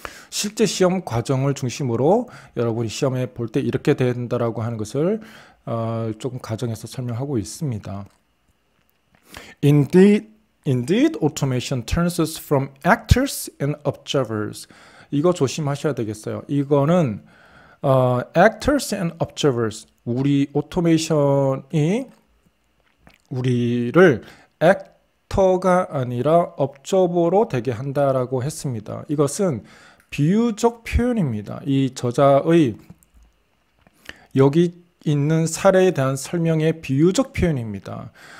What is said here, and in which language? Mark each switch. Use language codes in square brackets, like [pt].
[ko] 실제 시험 과정을 중심으로 여러분이 시험에 볼 때 이렇게 된다라고 하는 것을 조금 가정해서 설명하고 있습니다. [en] Indeed, automation turns us from actors and observers. [ko] 이거 조심하셔야 되겠어요. 이거는 [en] actors and observers. [ko] 우리 오토메이션이 우리를 액터가 아니라 observer로 되게 한다라고 했습니다. 이것은 비유적 표현입니다. 이 저자의 여기 있는 사례에 대한 설명의 비유적 표현입니다.